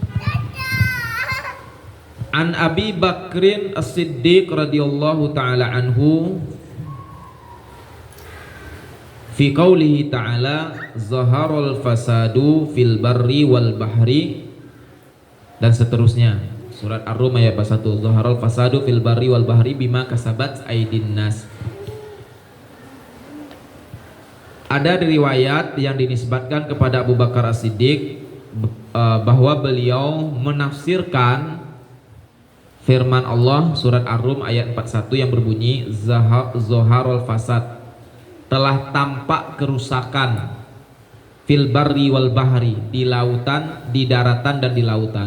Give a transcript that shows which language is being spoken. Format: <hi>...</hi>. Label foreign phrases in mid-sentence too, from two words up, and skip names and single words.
<ar>عن أبي بكر الصديق رضي الله تعالى عنه في قوله تعالى ظهر الفساد في البر والبحر</ar> <id>dan seterusnya. Surat Ar-Rum ayat 1.</id> <ar>ظهر الفساد في البر والبحر بما كسبت أيدي الناس.</ar> <id>Ada riwayat yang dinisbatkan kepada Abu Bakar As-Siddiq bahwa beliau menafsirkan firman Allah surat Ar-Rum ayat 41 yang berbunyi</id> <ar>ظهر الفساد,</ar> <id>telah tampak kerusakan</id> <ar>في البر والبحر,</ar> <id>di lautan, di daratan dan di lautan.</id>